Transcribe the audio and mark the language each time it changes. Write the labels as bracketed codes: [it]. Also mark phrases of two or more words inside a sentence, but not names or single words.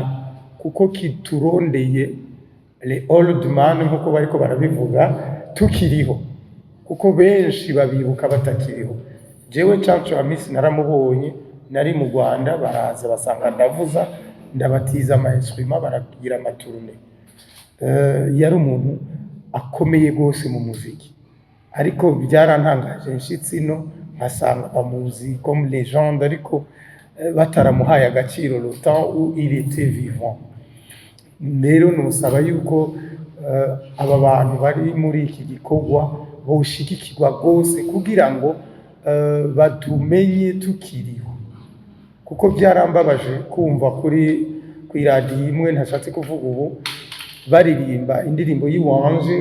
[rn] kuko kiturondeye le [en] old man [rn] nkuko bariko barabivuga tukiriho kuko benshi babibuka batakiriho jewe Chancho Hamisi naramubonye nari mu Rwanda baraza basanga ndavuza ndabatiza ama-instruments baragira amaturne yari umuntu akomeye gose mu muziki ariko byarantangaje nshitsino nkasanga bamuzi [fr] comme légende [rn] ariko bataramuhaye agaciro [fr] le temps où il était vivant [rn] rero nusaba yuko aba bantu bari muri iki gikorwa boshigikirwa gose kugira ngo batumenye tukiriho kuko byarambabaje kumva kuri kwiradiyo imwe ntashatse kuvuga ubu baririmba indirimbo y'Iwanje